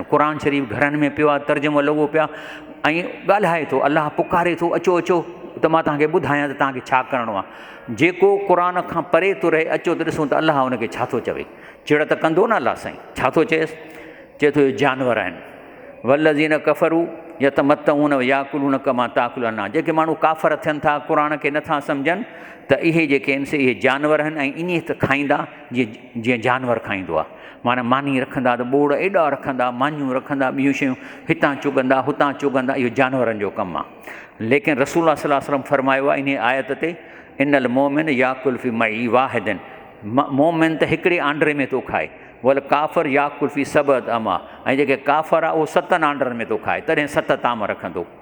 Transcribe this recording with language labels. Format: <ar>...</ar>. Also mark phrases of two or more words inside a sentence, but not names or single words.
<sd>क़ुर शरीफ़ घरनि में पियो आहे, तर्जुमो लॻो पिया ऐं ॻाल्हाए थो, अलाह पुकारे थो, अचो अचो त मां तव्हांखे ॿुधायां त तव्हांखे छा करिणो आहे। जेको क़ुर खां परे थो रहे, अचो त ॾिसूं त अलाह हुनखे छा थो चवे। चिड़ त कंदो न अलाह साईं, छा थो चएसि? चए थो इहे जानवर आहिनि।</sd> <ar>والذين كفروا يتمتعون ويأكلون كما تأكل الأنعام,</ar> <sd>जेके माण्हू काफ़र थियनि था, क़ुर खे नथा सम्झनि, त इहे जेके आहिनि से इहे जानवर आहिनि ऐं ईअं त खाईंदा जीअं जानवर खाईंदो आहे। माना मानी रखंदा त ॿोड़ एॾा रखंदा, मानियूं रखंदा, ॿियूं शयूं हितां चुगंदा हुतां चुगंदा, इहो जानवरनि जो कमु आहे। लेकिन रसूल</sd> <ar>صلى الله عليه وسلم</ar> <sd>फरमायो आहे इन आयत ते,</sd> <ar>إن المؤمن يأكل في معي واحد,</ar> <sd>मोमिन त हिकिड़े आंड्रे में थो खाए,</sd> <ar>والكافر يأكل في سبعة أمعاء,</ar> <sd>ऐं जेके काफ़र आहे उहो 7 आंड्रनि में थो खाए, तॾहिं 7 ताम रखंदो।</sd>